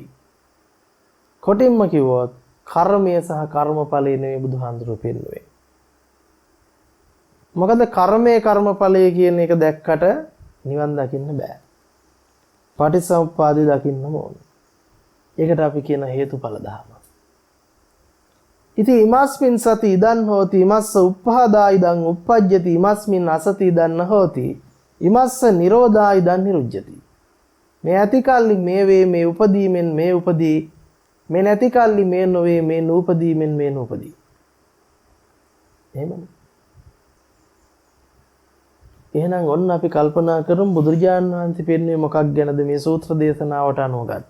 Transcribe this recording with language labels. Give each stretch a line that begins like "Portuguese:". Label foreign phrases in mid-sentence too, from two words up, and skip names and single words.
Sinhala: කොටින්ම කිව්වොත් කර්මය සහ කර්මඵලය නෙවෙයි බුදුහාඳුරුවෝ පෙන්වුවේ. මොකද කර්මය කර්මඵලය කියන එක දැක්කට නිවන් දකින්න බෑ. පටිච්චසමුප්පාදය දකින්නම ඕනේ. ඒකට අපි කියන හේතුඵල ධර්ම.
Pali: ඉතින් ඉමස්මින් සති ඉදන් හෝති ඉමස්ස උප්පාදා ඉදන් උප්පජ්ජති ඉමස්මින් අසති ඉදන් හෝති ඉමස්ස නිරෝධා ඉදන් නිරුජ්ජති.
Sinhala: මේ ඇති කල්ලි මේ වේ මේ උපදීමෙන් මේ උපදී මේ නැති කල්ලි මේ නොවේ මේ නූපදීමෙන් මේ නූපදී. එහෙමනේ. එහෙනම් ඔන්න අපි කල්පනා කරමු බුදුරජාණන් වහන්සේ පෙන්වන්නේ මොකක් ගැනද මේ සූත්‍ර දේශනාවට අනුව ගත්තත්.